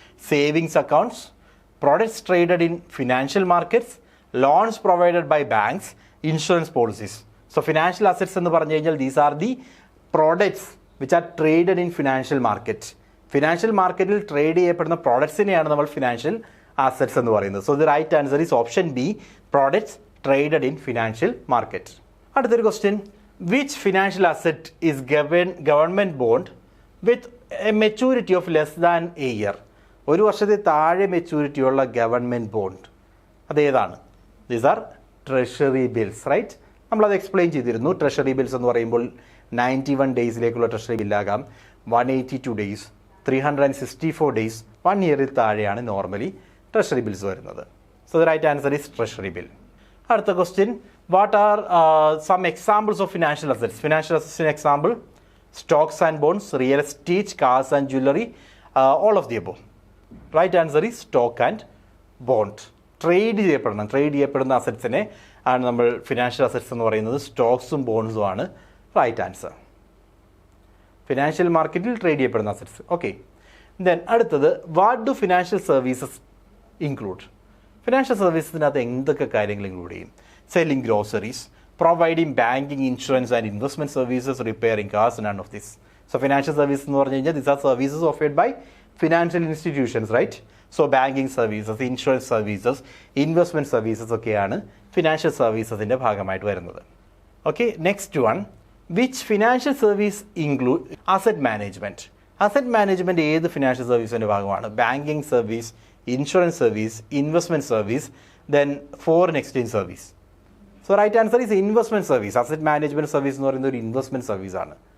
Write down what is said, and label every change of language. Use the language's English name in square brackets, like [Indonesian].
[English] Savings accounts, products traded in financial markets, loans provided by banks, insurance policies. So [Malayalam] financial assets എന്ന് പറഞ്ഞു കഴിഞ്ഞാൽ [English] These are the products which are traded in financial market. [Malayalam] Financial മാർക്കറ്റിൽ trade ചെയ്യപ്പെടുന്ന പ്രോഡക്ട്സിനെയാണ് നമ്മൾ financial assets എന്ന് പറയുന്നത്. [English] So the right answer is option B, products traded in financial market. [Malayalam] അടുത്തൊരു question, [English] which financial asset is government bond with a maturity of less than a year? [Malayalam] ഒരു വർഷത്തെ താഴെ maturity ഉള്ള government bond അതേതാണ്? [English] These are treasury bills, right? [Malayalam] നമ്മളത് explain ചെയ്തിരുന്നു. Treasury bills എന്ന് പറയുമ്പോൾ 91 ഡേയ്സിലേക്കുള്ള ട്രഷറി ബില്ലാകാം, 182 ഡേയ്സ്, 364 ഡേയ്സ്, 1 ഇയറിൽ താഴെയാണ് നോർമലി ട്രഷറി ബിൽസ് വരുന്നത്. [English] So the right answer is treasury bill. [Malayalam] അടുത്ത question, [English] what are some examples of financial assets? Financial assets in example, stocks and bonds, real estate, cars and jewelry, all of the above. Right answer is stock and bond. [Malayalam] Trade ചെയ്യപ്പെടുന്ന അസറ്റ്സിനെ ആണ് നമ്മൾ financial assets എന്ന് പറയുന്നത്. സ്റ്റോക്സും ബോൺസും ആണ് right answer. Financial മാർക്കറ്റിൽ trade ചെയ്യപ്പെടുന്ന assets. [English] Okay, then അടുത്തത്, what do financial services include? [Malayalam] Financial സർവീസസിനകത്ത് എന്തൊക്കെ കാര്യങ്ങൾ ഇൻക്ലൂഡ് ചെയ്യും? [English] Selling groceries, providing banking, insurance and investment services, repairing cars, none of this. So financial services [Malayalam] എന്ന് പറഞ്ഞു കഴിഞ്ഞാൽ [English] these are services offered by financial institutions, right? So banking services, insurance services, investment services [Malayalam] ഒക്കെയാണ് financial സർവീസസിൻ്റെ ഭാഗമായിട്ട് വരുന്നത്. [English] Okay, next one, which financial service include asset management? [Malayalam] Asset management ഏത് financial സർവീസിൻ്റെ ഭാഗമാണ്? Banking service, insurance service, investment service, then foreign exchange service. [English] So right answer is investment service. [Malayalam] Asset management service എന്ന് പറയുന്നത് ഒരു investment സർവീസാണ്.